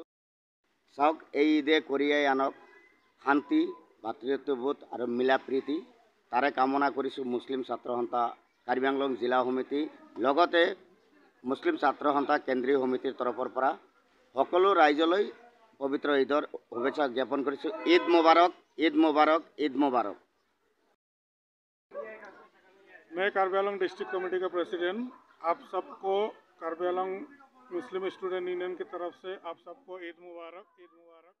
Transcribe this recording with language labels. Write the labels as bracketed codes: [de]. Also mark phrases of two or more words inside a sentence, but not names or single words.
[as] চাওক, এই ঈদে কঢ়িয়াই আনক শান্তি, ভাতৃত্ববোধ আৰু মিলা প্ৰীতি, তাৰে কামনা কৰিছোঁ মুছলিম ছাত্ৰ সন্থা কাৰ্বি আংলং জিলা সমিতি লগতে মুছলিম ছাত্ৰ সন্থা কেন্দ্ৰীয় সমিতিৰ তৰফৰ পৰা সকলো ৰাইজলৈ পবিত্ৰ ঈদৰ শুভেচ্ছা জ্ঞাপন কৰিছোঁ। ঈদ মুবাৰক, ঈদ মুবাৰক, ঈদ মুবাৰक। [hi] मैं कार्बी आंलंग [en] district committee [hi] का प्रेसिडेंट, आप सबको कार्बी आंलंग मुस्लिम स्टूडेंट यूनियन की तरफ से आप सबको ईद मुबारक।